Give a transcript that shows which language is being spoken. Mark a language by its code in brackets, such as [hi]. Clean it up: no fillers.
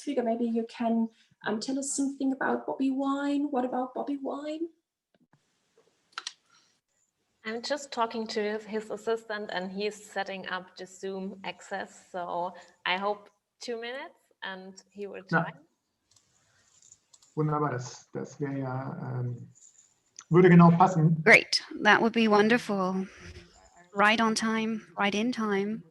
[en] Flüger, maybe you can tell us something about Bobi Wine. What about Bobi Wine? I'm just talking to his assistant, and he's setting up the Zoom access. So I hope 2 minutes and he will join. [de] Wunderbar, das wäre ja, würde genau passen. [en] Great, that would be wonderful. Right on time, right in time.